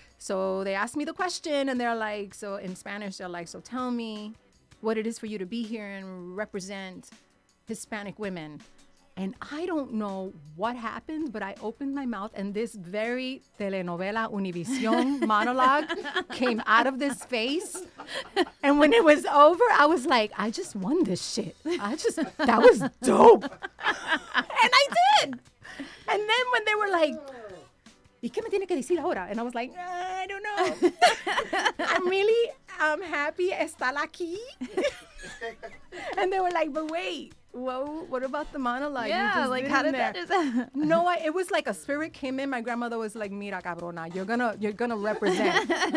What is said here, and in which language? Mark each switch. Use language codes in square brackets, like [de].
[en] So they asked me the question and they're like, so in Spanish, they're like, so tell me what it is for you to be here and represent Hispanic women. And I don't know what happened, but I opened my mouth and this very telenovela Univision monologue came out of this face. And when it was over, I was like, I just won this shit. That was dope. And I did. And then when they were like, [es] ¿y qué me tiene que decir ahora? [en] And I was like, I don't know. I'm really happy [es] estar aquí. [en] And they were like, but wait. Whoa, what about the monologue? Yeah, like how did that just No, it was like a spirit came in. My grandmother was like, [es] mira, cabrona, [en] you're gonna represent.